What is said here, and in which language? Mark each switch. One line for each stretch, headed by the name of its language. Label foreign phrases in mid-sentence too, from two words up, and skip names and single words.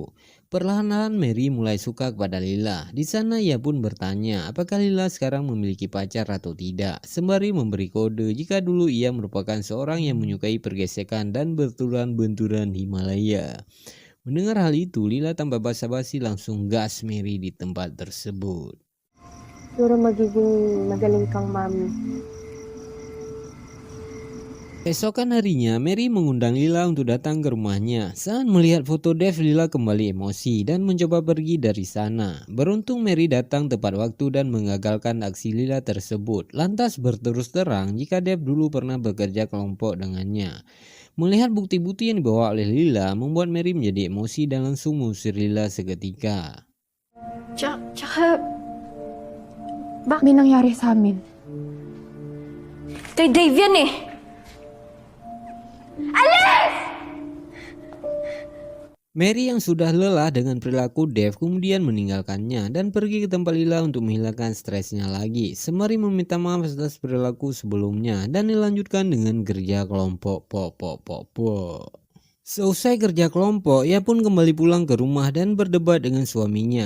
Indonesian: Perlahan-lahan Mary mulai suka kepada Lila. Di sana ia pun bertanya apakah Lila sekarang memiliki pacar atau tidak, sembari memberi kode jika dulu ia merupakan seorang yang menyukai pergesekan dan benturan-benturan Himalaya. Mendengar hal itu, Lila tanpa basa-basi langsung gas Mary di tempat tersebut.
Filipino: Siguro magiging magaling kang mami.
Indonesian: Esokan harinya, Mary mengundang Lila untuk datang ke rumahnya. Saat melihat foto Dev, Lila kembali emosi dan mencoba pergi dari sana. Beruntung Mary datang tepat waktu dan mengagalkan aksi Lila tersebut. Lantas berterus terang jika Dev dulu pernah bekerja kelompok dengannya. Melihat bukti-bukti yang dibawa oleh Lila membuat Mary menjadi emosi dan langsung mengusir Lila seketika.
Filipino: Tsaka, bakit may nangyari sa amin? Kay Dave yan eh!
Indonesian: Mary yang sudah lelah dengan perilaku Dev kemudian meninggalkannya dan pergi ke tempat Lila untuk menghilangkan stresnya lagi, sembari meminta maaf atas perilaku sebelumnya dan dilanjutkan dengan kerja kelompok. Seusai kerja kelompok, ia pun kembali pulang ke rumah dan berdebat dengan suaminya.